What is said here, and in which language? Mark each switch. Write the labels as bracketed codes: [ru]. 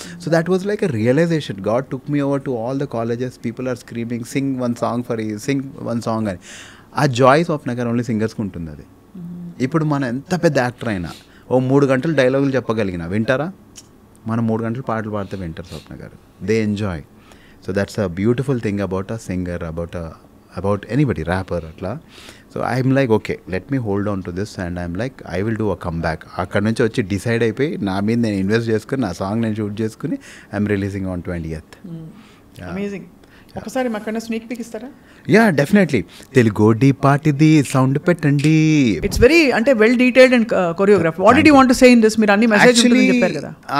[en] So that was like a realization. God took me over to all the colleges, people are screaming sing one song అని. [te] ఆ joys of Nagar only సింగర్స్కి ఉంటుంది అది. ఇప్పుడు మనం ఎంత పెద్ద యాక్టర్ అయినా 3 గంటలు డైలాగులు చెప్పగలిగిన వింటారా? మనం 3 గంటలు పాటలు పాడితే వింటారు స్వప్న గారు. [en] They enjoy. So that's a beautiful thing about a singer, about anybody, rapper atla. So I'm like, okay, let me hold on to this, and I'm like, I will do a comeback. [te] అక్కడ నుంచి వచ్చి decide అయిపోయి నా మీద నేను invest చేసుకుని నా song నేను షూట్ చేసుకుని [en] I'm releasing on 20th. [te] Amazing. ఒకసారి మాకన్నా స్నీక్ పీక్ ఇస్తారా? Yeah definitely. తెలుగోడి పాటిది సౌండ్ పెట్టండి. [en] It's very అంటే well detailed and choreograph. What did you want to say in this? [te] మీరు అన్ని మెసేజ్ చెప్పారు కదా.